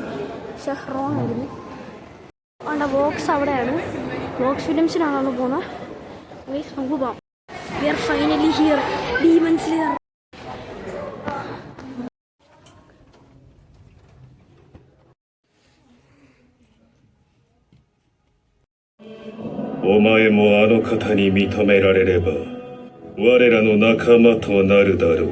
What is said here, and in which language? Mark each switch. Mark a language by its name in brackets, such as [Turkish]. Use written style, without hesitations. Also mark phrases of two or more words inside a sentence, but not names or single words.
[Malayalam] പക്ഷെ റോങ് ആയിരുന്നു. അവിടെ ബോക്സ് അവിടെയാണ്. ബോക്സ് ഫിലിംസിനാണ് പോകുന്നത്. നമുക്ക് പോകാം. [English] We are finally here, Demon Slayer. [Japanese] お前もあの方に認められれば我らの仲間となるだろう。